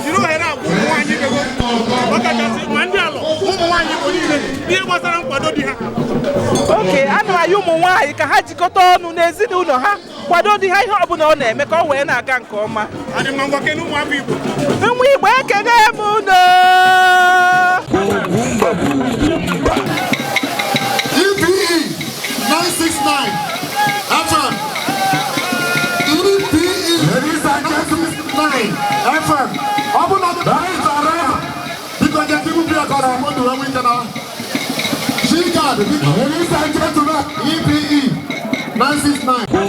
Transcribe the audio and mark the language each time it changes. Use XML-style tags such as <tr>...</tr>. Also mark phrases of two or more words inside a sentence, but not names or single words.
<ig>Jiri ohere a gwa ụmụ nwaanyị ibe gị, ọkachasị ma ndị alụ, ụmụ nwaanyị Igbo niile, ihe gbasara nkwado di ha. Okay, ana m ayọ ụmụ nwaanyị ka ha jikọta ọnụ n'ezinụlọ ha, kwado di ha ihe ọbụla ọ na-eme ka ọ wee na-aga nke ọma. Ọ dị mma, ngwa kene ụmụ afọ Igbo. Ụmụ Igbo ekene m unu.</ig> <en>E P E nine six nine F M. E P E nine six nine F M.</en> <ig>Ọ bụ na ndị bịara biko, je, ndị bịara ka ọ na-agba ndụ enwe ike na Chigad, biko.</ig> <en>Ladies and gentlemen, E P E nine six nine.</en>